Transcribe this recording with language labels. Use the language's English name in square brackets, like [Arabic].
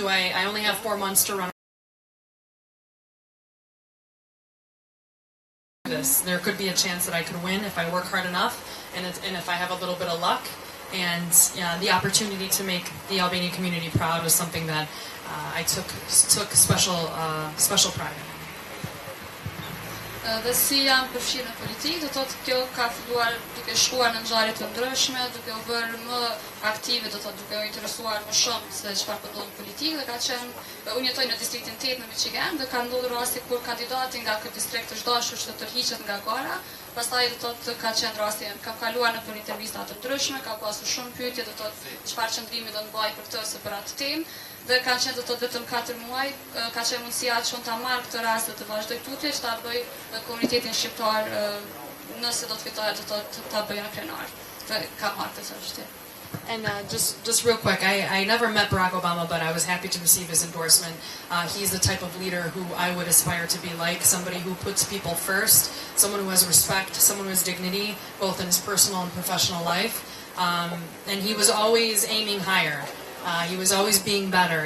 [English] I only have 4 months to run this. There could be a chance that I could win if I work hard enough, and if I have a little bit of luck. And the opportunity to make the Albanian community proud was something that I took special pride in. [Albanian] Dhe si jam përfshirë në politikë, do thotë kjo ka filluar duke shkuar në ngjarje të ndryshme, duke u bërë më aktive, do thotë duke u interesuar më shumë se çfarë po ndodh në politikë, dhe ka qenë, unë jetoj në distriktin 8 në Michigan, dhe ka ndodhur rasti kur kandidati nga ky distrikt është dashur që të tërhiqet nga gara. Pastaj do thotë ka qenë rasti, kam kaluar në për intervista të ndryshme, ka pasur shumë pyetje, do thotë çfarë qëndrimi do të mbaj për këtë ose për atë temë. Dhe kanë qenë do thotë vetëm 4 muaj, ka qenë mundësia që unë ta marr këtë rast të vazhdoj tutje, që ta bëj komunitetin shqiptar, nëse do të fitoj do thotë ta bëj në plenar. Dhe ka marrë këtë çështje. [English] And just real quick, I never met Barack Obama, but I was happy to receive his endorsement. He's the type of leader who I would aspire to be like, somebody who puts people first, someone who has respect, someone who has dignity, both in his personal and professional life. And he was always aiming higher. He was always being better.